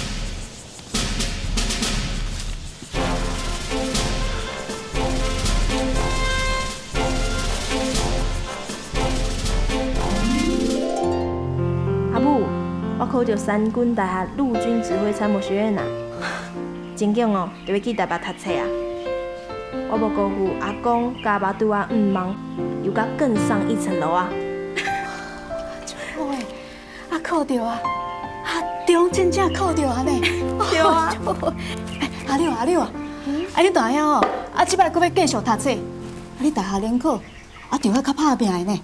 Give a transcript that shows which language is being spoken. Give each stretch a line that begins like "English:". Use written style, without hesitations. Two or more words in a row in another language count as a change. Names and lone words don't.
Min Nan Chinese: 我考到三军大学陆军指挥参谋学院啊，真强哦，就要去台北读册啊！我无辜负阿公甲阿爸对我毋望，又甲更上一层楼啊！好诶，啊考到啊，中真正考到啊呢！对啊，阿六啊，你大兄哦，即摆阁要继续读册，你大学联考就要较拍拼的呢。